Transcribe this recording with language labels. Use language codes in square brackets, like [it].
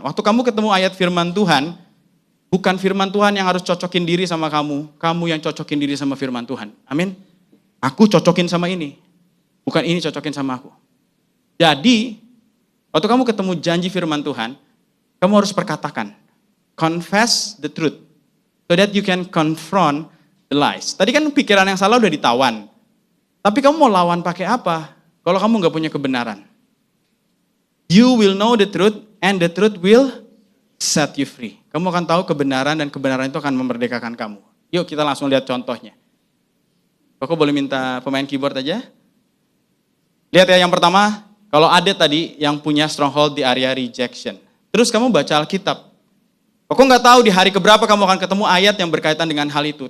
[id] Waktu kamu ketemu ayat firman Tuhan, bukan firman Tuhan yang harus cocokin diri sama kamu. Kamu yang cocokin diri sama firman Tuhan. Amin. Aku cocokin sama ini. Bukan ini cocokin sama aku. Jadi, waktu kamu ketemu janji firman Tuhan, kamu harus perkatakan. [en] Confess the truth. So that you can confront the lies. [id] Tadi kan pikiran yang salah udah ditawan. Tapi kamu mau lawan pakai apa? Kalau kamu gak punya kebenaran. [en] You will know the truth and the truth will set you free. [id] Kamu akan tahu kebenaran dan kebenaran itu akan memerdekakan kamu. Yuk kita langsung lihat contohnya. Koko boleh minta pemain keyboard aja? Lihat ya yang pertama, kalau ada tadi yang punya stronghold di area rejection. Terus kamu baca Alkitab. Koko gak tahu di hari keberapa kamu akan ketemu ayat yang berkaitan dengan hal itu.